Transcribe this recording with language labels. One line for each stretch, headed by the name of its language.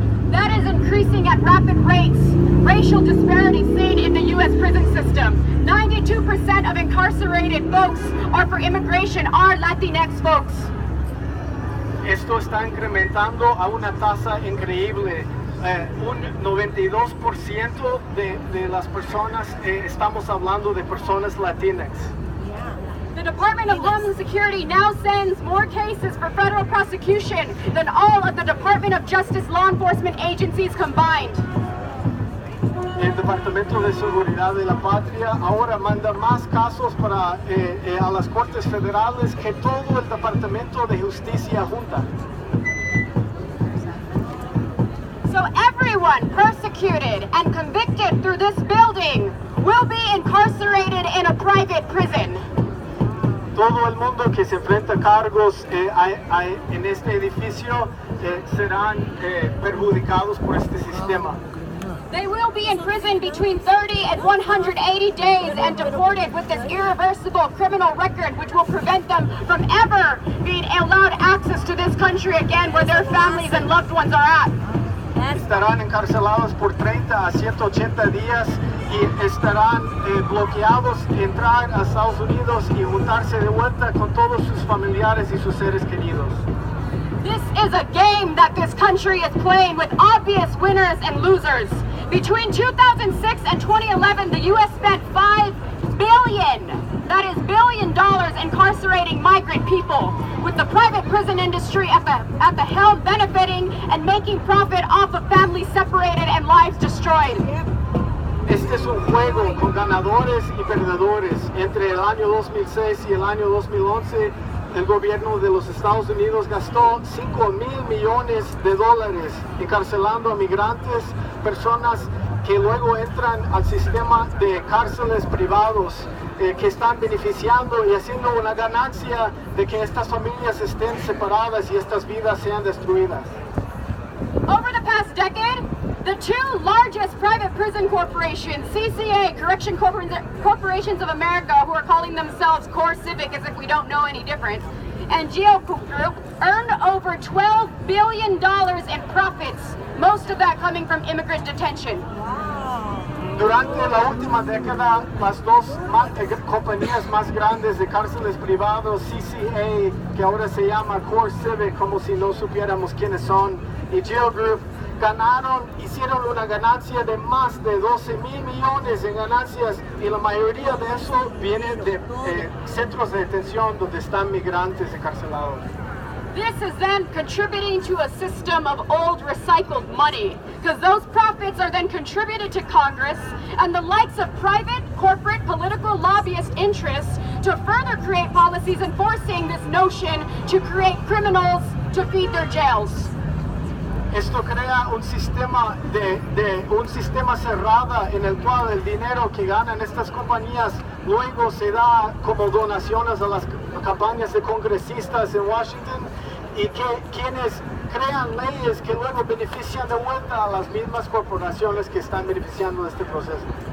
English: That is increasing at rapid rates. Racial disparity seen in the U.S. prison system. 92% of incarcerated folks are for immigration, are Latinx folks.
Spanish: Esto está incrementando a una tasa increíble. Un 92% de las personas, estamos hablando de personas Latinx.
English: The Department of Homeland Security now sends more cases for federal prosecution than all of the Department of Justice law enforcement agencies combined.
Spanish: El Departamento de Seguridad de la Patria ahora manda más casos para a las Cortes Federales que todo el Departamento de Justicia junta.
English: So everyone persecuted and convicted through this building will be incarcerated in a private prison.
Spanish: Todo el mundo que se enfrenta a cargos en este edificio serán perjudicados por este sistema.
English: They will be in prison between 30 and 180 days and deported with this irreversible criminal record, which will prevent them from ever being allowed access to this country again where their families and loved ones are at.
Spanish: Estarán encarcelados por 30 a 180 días y estarán bloqueados de entrar a Estados Unidos y juntarse de vuelta con todos sus familiares y sus seres queridos.
English: This is a game that this country is playing with obvious winners and losers. Between 2006 and 2011, the U.S. spent $5 billion, that is $1 billion, incarcerating migrant people, with the private prison industry at the helm benefiting and making profit off of families separated and lives destroyed.
Spanish: Este es un juego con ganadores y perdedores. Entre el año 2006 y el año 2011, el gobierno de los Estados Unidos gastó $5,000 millones encarcelando a migrantes, personas que luego entran al sistema de cárceles privados, que están beneficiando y haciendo una ganancia de que estas familias estén separadas y estas vidas sean destruidas.
English: Over the past decade, the two largest private prison corporations, CCA, Correction Corporations of America, who are calling themselves Core Civic as if we don't know any different, and GeoCoop Group earned over $12 billion in profits, most of that coming from immigrant detention.
Spanish: Durante la última década, las dos compañías más grandes de cárceles privados, CCA, que ahora se llama Core Civic, como si no supiéramos quiénes son, y GeoGroup, hicieron una ganancia de más de $12,000 millones en ganancias, y la mayoría de eso viene de centros de detención donde están migrantes encarcelados.
English: This is then contributing to a system of old recycled money, because those profits are then contributed to Congress and the likes of private, corporate, political lobbyist interests to further create policies enforcing this notion to create criminals to feed their jails.
Spanish: Esto crea un sistema un sistema cerrado en el cual el dinero que ganan estas compañías luego se da como donaciones a las campañas de congresistas en Washington, y que quienes crean leyes que luego benefician de vuelta a las mismas corporaciones que están beneficiando de este proceso.